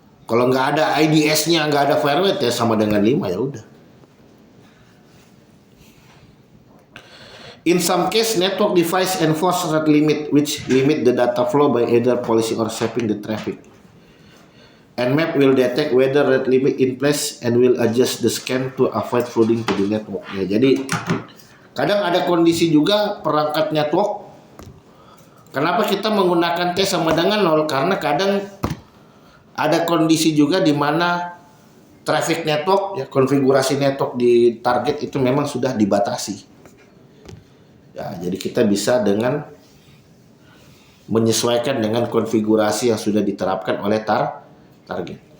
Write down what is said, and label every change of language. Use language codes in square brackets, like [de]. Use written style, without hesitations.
[id] Kalau nggak ada IDS-nya, nggak ada firewall ya sama dengan 5 ya udah. [en] In some case, network device enforce rate limit, which limit the data flow by either policy or shaping the traffic. Nmap will detect whether rate limit in place and will adjust the scan to avoid flooding to the network. [id] Ya, jadi kadang ada kondisi juga perangkat network. Kenapa kita menggunakan T sama dengan 0? Karena kadang ada kondisi juga di mana traffic network ya, konfigurasi network di target itu memang sudah dibatasi. Ya, jadi kita bisa dengan menyesuaikan dengan konfigurasi yang sudah diterapkan oleh target.